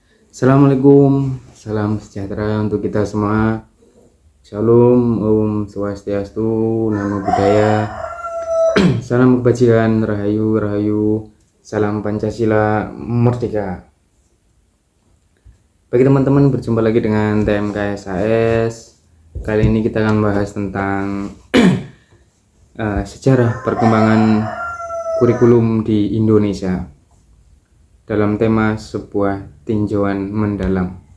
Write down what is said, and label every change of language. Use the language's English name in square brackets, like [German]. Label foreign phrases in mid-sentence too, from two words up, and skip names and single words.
[Indonesian] Assalamualaikum, salam sejahtera untuk kita semua. Shalom, [Balinese] Om Swastiastu, [Pali] Namo Buddhaya, [Indonesian] salam kebajikan, Rahayu, Rahayu, salam Pancasila, Merdeka. Bagi teman-teman, berjumpa lagi dengan TMKSAS. Kali ini kita akan bahas tentang sejarah perkembangan kurikulum di Indonesia dalam tema sebuah tinjauan mendalam.